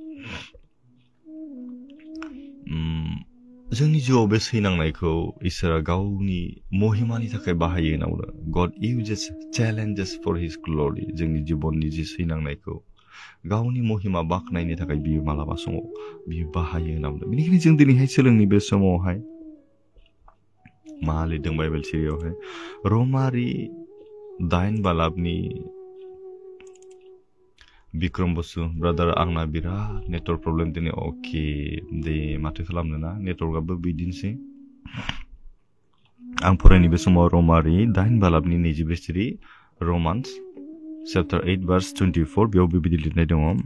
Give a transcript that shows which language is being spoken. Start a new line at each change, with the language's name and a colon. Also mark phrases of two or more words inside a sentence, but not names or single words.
Bodo: जोंनि जिउआव बे सैनांनायखौ इसोरा गावनि महिमानि थाखाय बाहायो होनना बुङो
English: God uses challenges for his glory
Bodo: जोंनि जिबननि जि सैनांनायखौ गावनि महिमा बाखनायनो थाखाय बियो मालाबा समाव बियो बाहायो होनना बुङो बेनिखायनो जों दिनैहाय सोलोंनि बे समावहाय मा लिरदों बाइबेल सिरियावहाय रमारि 8 बालाबनि बिक्रम बसु ब्रादार आंना बिराद
English: network problem
Bodo: दिनै अके दे माथो खालामनो ना नेटवर्कआबो बिदिनोसै आं फरायनाय बे समाव रमारि 8 बालाबनि 24 सिरि
English: Romans chapter 8 verse 24
Bodo: बेयाव बेबायदि लिरनाय दङ